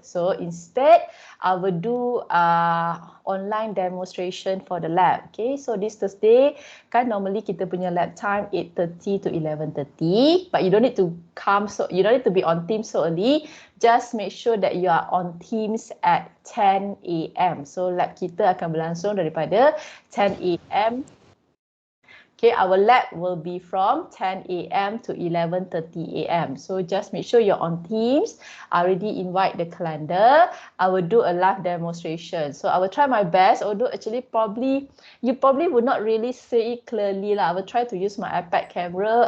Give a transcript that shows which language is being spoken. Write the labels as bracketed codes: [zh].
[en] So instead, I will do online demonstration for the lab. Okay, so this Thursday, kan normally [ms] kita punya [en] lab time 8:30 to 11:30, but you don't need to come, so you don't need to be on Teams so early. Just make sure that you are on Teams at 10 AM. [ms] So lab kita akan berlangsung daripada 10 AM. [en] Okay, our lab will be from 10 AM to 11:30 AM. So just make sure you're on Teams. I already invite the calendar. I will do a live demonstration. So I will try my best, although actually you probably would not really see it clearly lah. I will try to use my iPad camera.